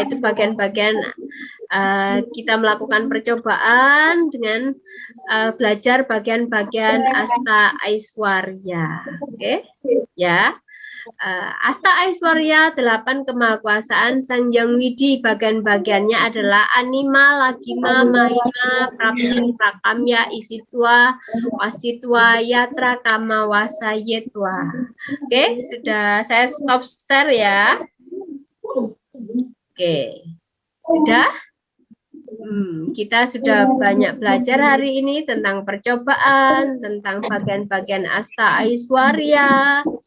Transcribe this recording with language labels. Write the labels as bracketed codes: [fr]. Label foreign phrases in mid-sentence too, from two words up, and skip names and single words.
[id] Itu bagian-bagian kita melakukan percobaan dengan belajar bagian-bagian Asta Aiswarya. Oke, ya. Asta Aiswarya 8 kemahakuasaan Sang Hyang Widi. Bagian-bagiannya adalah Anima, Lagima, Mahima, Prapti, Prakamya, Isitwa, Wasitwa, Yatra, Kama, Wasayetwa. Oke, sudah saya stop share ya. Oke, sudah? Kita sudah banyak belajar hari ini tentang percobaan, tentang bagian-bagian Asta Aiswarya.